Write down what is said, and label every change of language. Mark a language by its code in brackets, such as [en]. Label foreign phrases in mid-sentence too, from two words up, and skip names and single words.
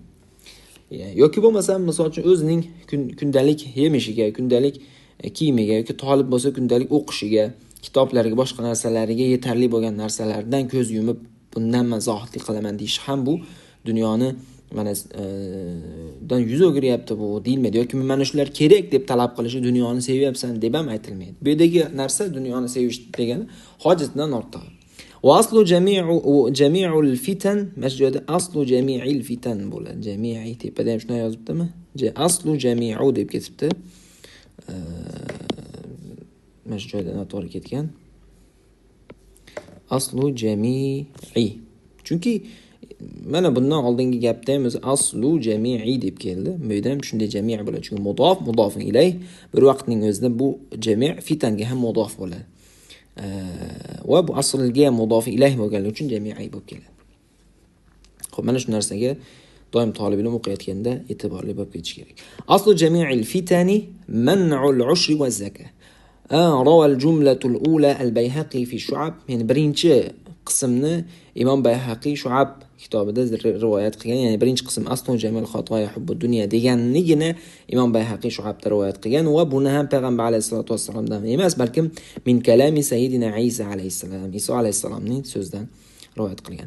[uz] Yoki bo'lmasam, misol uchun o'zining kundalik yemishiga, kundalik kiyimiga yoki talib bo'lsa kundalik o'qishiga, kitoblariga, boshqa narsalariga yetarli bo'lgan narsalardan ko'z yumib, bundan men zohidlik qilaman deyish ham bu dunyoni mana dan yuz o'giryapti bu deyilmaydi yoki mana shular kerak deb talab qilishi dunyoni sevyapsan deb ham aytilmaydi. Bu yerdagi narsa dunyoni sevish degani hojatdan ortiq. [ar] وأصل جميع الفتن masjida أصل جميع الفتن bo'ladi. [uz] Jami'i tepada ham shunday yozibdimi? [ar] أصل جميع [uz] deb ketibdi. Mana shu joyda noto'g'ri ketgan. [ar] أصل جميع. [uz] Chunki mana bundan oldingi gapda ham o'zi [ar] أصل جميع [uz] deb keldi. Bu yerda ham shunday jami' bo'ladi. Chunki mudofun ilayh bir vaqtning o'zida bu jami' fitanga ham mudof bo'ladi. Va bu aslga ham mudof ilayh bo'lganligi uchun jami'i bo'lib keladi. Xo'p, mana shu narsaga doim talab ilm o'qiyotganda e'tiborli bo'lib ketish kerak. [ar] أصل جميع الفتن منع العشر والزكاة. روى الجملة الأولى البيهقي في شعب يعني [uz] birinchi qismni Imom Bayhaqiy Shu'ab kitobida rivoyat qilgan, ya'ni birinchi qism [ar] أصل جميع الخطايا حب الدنيا [uz] deganligini Imom Bayhaqiy Shu'abda rivoyat qilgan va buni ham payg'ambar alayhisolatu vassalomdan emas, balkim [ar] من كلام سيدنا عيسى عليه السلام, [uz] Iso alayhisalomning so'zidan rivoyat qilgan.